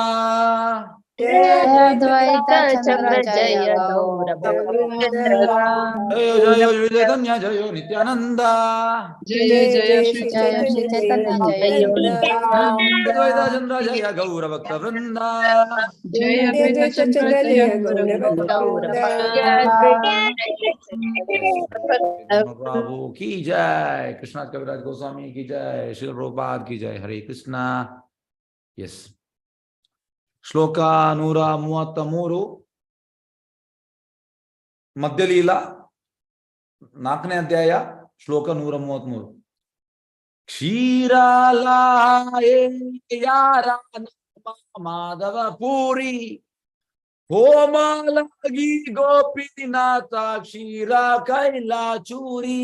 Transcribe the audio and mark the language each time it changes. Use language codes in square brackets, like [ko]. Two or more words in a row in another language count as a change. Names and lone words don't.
[kn] ಜಯ ದ್ವೈತ ಚಂದ್ರ ಜಯ ಗೌರ ಜಯ ಜಯ ಶ್ರೀ ಚೈತನ್ಯ, ಜಯ ನಿತ್ಯಾನಂದ, ಜಯ ಜಯ ಶ್ರೀ ಚೈತನ್ಯ ಜಯ ದ್ವೈತ ಚಂದ್ರ, ಜಯ ಗೌರ ಭಕ್ತ ವೃಂದ, ಜಯ ದ್ವೈತ ಚಂದ್ರ ಜಯ ಗೌರ [hi] प्रभु की जय, कृष्णा कविराज गोस्वामी की जय, श्री प्रभुपाद की जय. हरे कृष्ण. [kn] यस, ಶ್ಲೋಕ 133, ಮಧ್ಯಲೀಲಾ 4ನೇ ಅಧ್ಯಾಯ, ಶ್ಲೋಕ 133. [bn] ক্ষীরালায়ে যার মাধব পুরী, কোমলগি গোপীনাথ, ক্ষীর কৈলা চুরি.